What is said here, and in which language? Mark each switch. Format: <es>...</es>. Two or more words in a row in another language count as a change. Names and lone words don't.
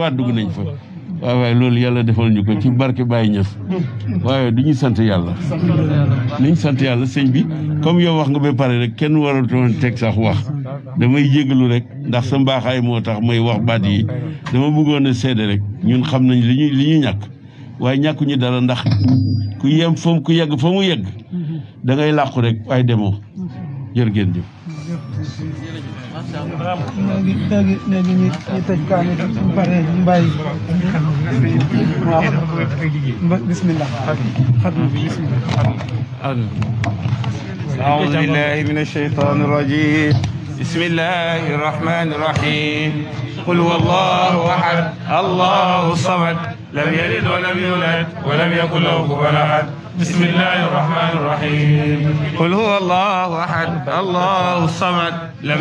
<wo>fois dugg nañ fa waaye loolu yàlla defal ñu ko ci barke Baye Niass waaye du ñu sant yàlla li ñu sant yàlla sëñ bi comme yow wax nga ba pare rek kenn waratoon teg sax wax damay jégalu rek ndax sa mbaaxaay moo tax may wax baat yi dama bëggoon a seede rek ñun xam nañ li ñu ñàkk waaye ñàkkuñu dara ndax ku yem fa ku yegg fa mu yegg da ngay làqu rek waaye demoo jërë ngeen jëf. léegi ñu tëj kaani bu pare ñu bàyyi waaw bismillah xatma bi bismillah.</wo> <ar>أعوذ بالله من الشيطان الرجيم بسم الله الرحمن الرحيم قل هو الله أحد الله الصمد لم يلد ولم يولد ولم يكن له كفوا أحد بسم الله الرحمن الرحيم قل هو الله أحد الله الصمد لم</ar>